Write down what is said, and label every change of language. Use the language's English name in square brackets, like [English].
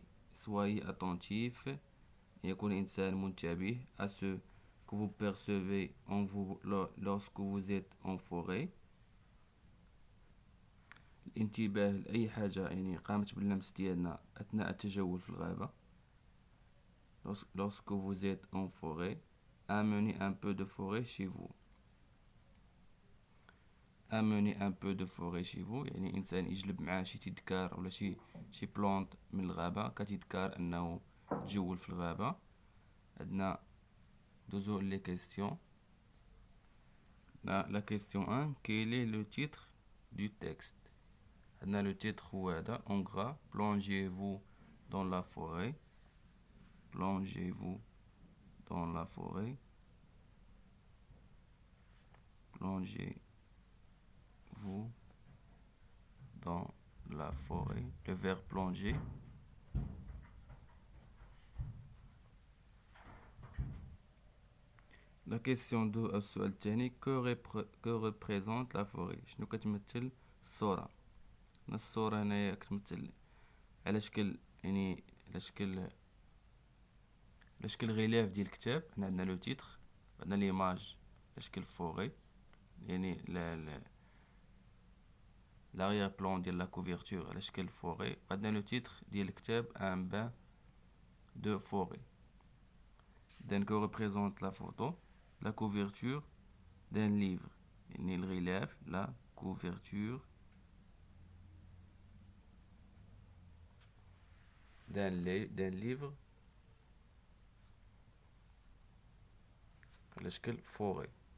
[French] soyez attentif [Arabic] يكون إنسان منتبه [French] à ce que vous percevez en vous lorsque vous êtes en forêt. [Arabic] الانتباه لأي حاجة يعني قامت باللمس ديالنا أثناء التجول في الغابة. [French] lorsque vous êtes en forêt. amenez un peu de forêt chez vous. amenez un peu de forêt chez vous [Arabic] يعني إنسان يجلب معاه شي تذكار ولا شي بلونت من الغابة كتذكار أنه تجول في الغابة. عندنا دوزو لي كيستيون. [French] la question 1: quel est le titre du texte؟ [Arabic] عندنا لو تيتر هو هذا [French] en gras: plongez-vous dans la forêt. plongez-vous dans la forêt. plongez-vous dans la forêt. Le verbe plonger. La question 2 [Arabic] السؤال الثاني: [French] que représente la forêt؟ [Arabic] شنو كتمثل الصورة؟ الصورة هنايا كتمثل على شكل يعني على شكل غلاف ديال الكتاب. هنا عندنا لو تيتر، عندنا ليماج على شكل فوري يعني [French] l'arrière plan [Arabic] ديال لا كوفرتور على شكل فوري. عندنا لو تيتر ديال الكتاب [French] un bain de forêt. donc que représente la photo؟ la couverture d'un livre يعني الغلاف la couverture d'un livre على شكل فوري.